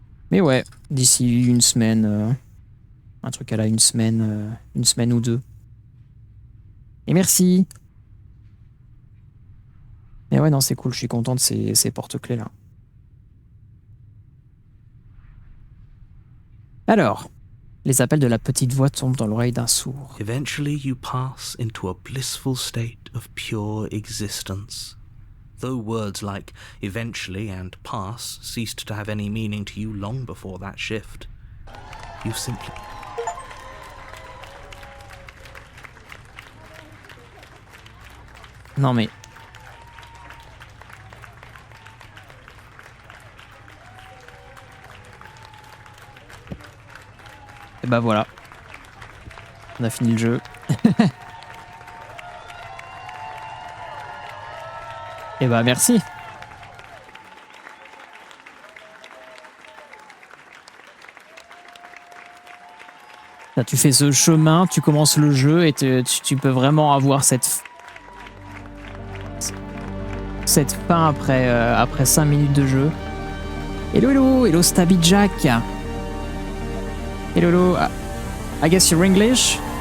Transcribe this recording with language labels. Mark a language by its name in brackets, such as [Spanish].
[French] Mais ouais, d'ici une semaine, un truc à la une semaine ou deux. Et merci. Mais ouais, non, c'est cool, je suis content de ces porte-clés-là. Alors, les appels de la petite voix tombent dans l'oreille d'un sourd. [English] Eventually you pass into a blissful state of pure existence. Though words like eventually and pass ceased to have any meaning to you long before that shift, you simply... [French] Non mais... Et bah voilà. On a fini le jeu. Et bah merci. Là, tu fais ce chemin, tu commences le jeu et tu peux vraiment avoir cette fin après 5 minutes de jeu. [English] Hello Stabby Jack. Hello, I guess you're English?